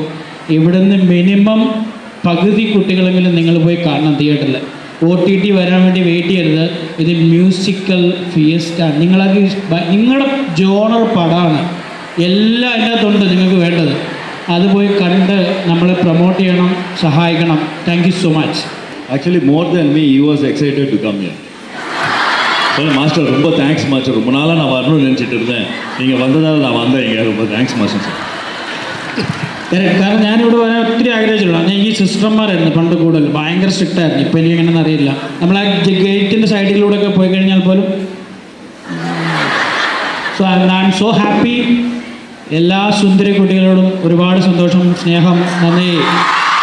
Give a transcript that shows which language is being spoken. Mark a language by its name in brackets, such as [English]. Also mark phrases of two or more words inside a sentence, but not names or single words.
[Malayalam] ഇവിടുന്ന് മിനിമം പകുതി കുട്ടികളെങ്കിലും നിങ്ങൾ പോയി കാണണം തിയേറ്ററിൽ. OTT വരാൻ വേണ്ടി വെയിറ്റ് ചെയ്യരുത്. ഇത് മ്യൂസിക്കൽ ഫിയസ്റ്റാണ്. നിങ്ങളുടെ ജോണർ പടമാണ്. എല്ലാം അതിനകത്തുണ്ട് നിങ്ങൾക്ക് വേണ്ടത്. അത് പോയി കണ്ട് നമ്മളെ പ്രൊമോട്ട് ചെയ്യണം, സഹായിക്കണം. [English] thank you so much. Actually, more than me, he was excited to come here. [Tamil] மாஸ்டர் ரொம்ப தேங்க்ஸ் மாஸ்டர். ரொம்ப நாளாக நான் வரணும்னு நினச்சிட்டு இருந்தேன். நீங்கள் வந்ததால் நான் வந்தேன். இங்கே ரொம்ப தேங்க்ஸ் മാസ്റ്റർ സാർ. [Malayalam] കാരണം ഞാനിവിടെ വരാൻ ഒത്തിരി ആഗ്രഹിച്ചിട്ടുള്ളൂ. ഞാൻ ഈ സിസ്റ്റർമാരായിരുന്നു പണ്ട് കൂടുതൽ, ഭയങ്കര സ്ട്രിക്റ്റ് ആയിരുന്നു. ഇപ്പം എനിക്ക് എങ്ങനെയെന്ന് അറിയില്ല. നമ്മൾ ആ ഗേറ്റിൻ്റെ സൈഡിലൂടെ ഒക്കെ പോയി കഴിഞ്ഞാൽ പോലും [English] I am so happy. [Malayalam] എല്ലാ സുന്ദരി കുട്ടികളോടും ഒരുപാട് സന്തോഷം, സ്നേഹം, നന്ദി.